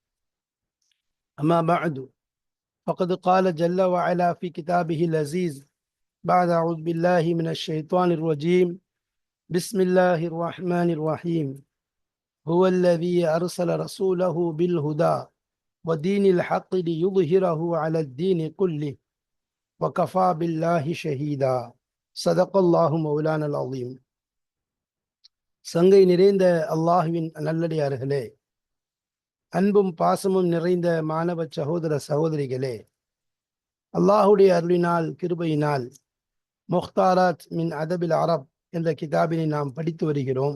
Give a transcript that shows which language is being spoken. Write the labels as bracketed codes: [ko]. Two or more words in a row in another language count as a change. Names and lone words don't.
[ar] أما بعد، فقد قال جل وعلا في كتابه العزيز بعد أعوذ بالله من الشيطان الرجيم. بسم الله الرحمن الرحيم. هو الذي أرسل رسوله بالهدى ودين الحق ليظهره على الدين كله وكفى بالله ஷஹீதா. صدق الله مولانا العليم. [ta] சங்கை நிறைந்த அல்லாஹுவின் நல்லடியார்களே, அன்பும் பாசமும் நிறைந்த மாணவ சகோதர சகோதரிகளே, அல்லாஹுடைய அருளினால் கிருபையினால் முக்தாராத் மின் அதபில் அரப் என்ற கிதாபினை நாம் படித்து வருகிறோம்.